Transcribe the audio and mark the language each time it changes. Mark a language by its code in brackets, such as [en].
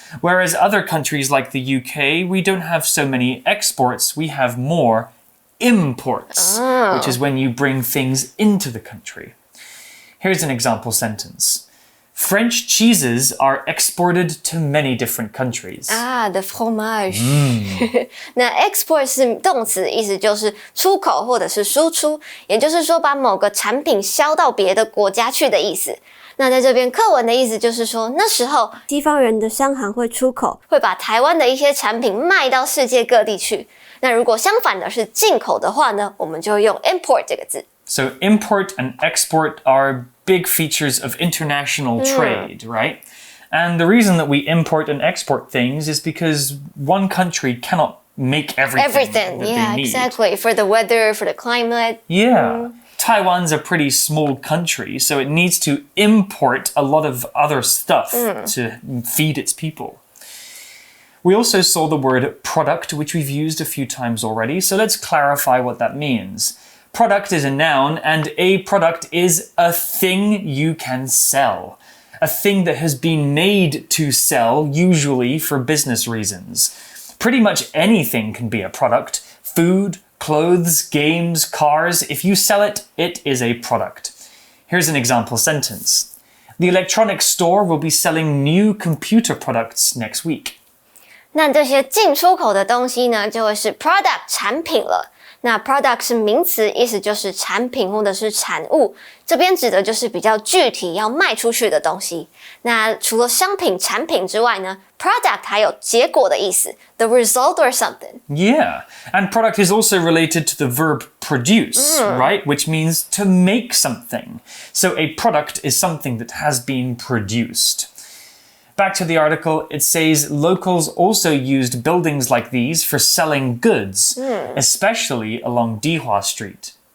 [en] Whereas other countries like the UK, we don't have so many exports. We have more imports, which is when you bring things into the country. Here's an example sentence. French cheeses are exported to many different countries. the fromage. [zh] 那 export 是动词，意思就是出口或者是输出，也就是说把某个产品销到别的国家去的意思。那在这边课文的意思就是说，那时候西方人的商行会出口，会把台湾的一些产品卖到世界各地去。那如果相反的是进口的话呢，我们就用 import 这个字。 [en] So import and export are big features of international trade, right? And the reason that we import and export things is because one country cannot make everything that they need. Exactly. For the weather, for the climate. Yeah. Taiwan's a pretty small country, so it needs to import a lot of other stuff to feed its people. We also saw the word product, which we've used a few times already, so let's clarify what that means. Product is a noun, and a product is a thing you can sell. A thing that has been made to sell, usually for business reasons. Pretty much anything can be a product. Food, clothes, games, cars. If you sell it, it is a product. Here's an example sentence. The electronics store will be selling new computer products next week. [zh] 那这些进出口的东西呢，就会是 product 产品了。那 product 是名词，意思就是产品或者是产物，这边指的就是比较具体要卖出去的东西。那除了商品、产品之外呢 ，product 还有结果的意思 ， [en] the result or something. Yeah, and product is also related to the verb produce, right? Which means to make something. So a product is something that has been produced. Back to the article, it says locals also used buildings like these for selling goods, especially along Dihua Street.